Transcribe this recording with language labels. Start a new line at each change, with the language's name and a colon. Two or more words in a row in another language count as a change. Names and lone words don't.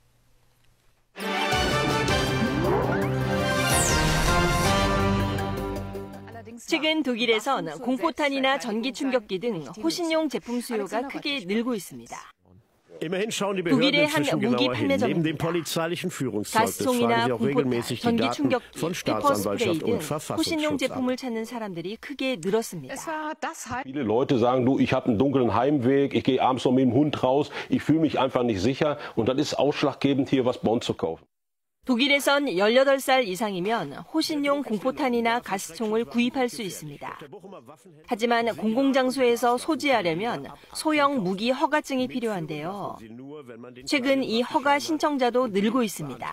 Korean: 최근 독일에선 공포탄이나 전기 충격기 등 호신용 제품 수요가 크게 늘고 있습니다. 독일의 한 무기 판매점입니다. 가스총이나 공포탄, 전기 충격기, 페퍼 스프레이 등 호신용 제품을 찾는 사람들이 크게 늘었습니다.
German: Viele Leute sagen, du, ich habe einen dunklen Heimweg, ich gehe abends noch mit dem Hund raus, ich fühle mich einfach nicht sicher und dann ist es ausschlaggebend, hier was bei uns zu kaufen.
Korean: 독일에선 18살 이상이면 호신용 공포탄이나 가스총을 구입할 수 있습니다. 하지만 공공장소에서 소지하려면 소형 무기 허가증이 필요한데요. 최근 이 허가 신청자도 늘고 있습니다.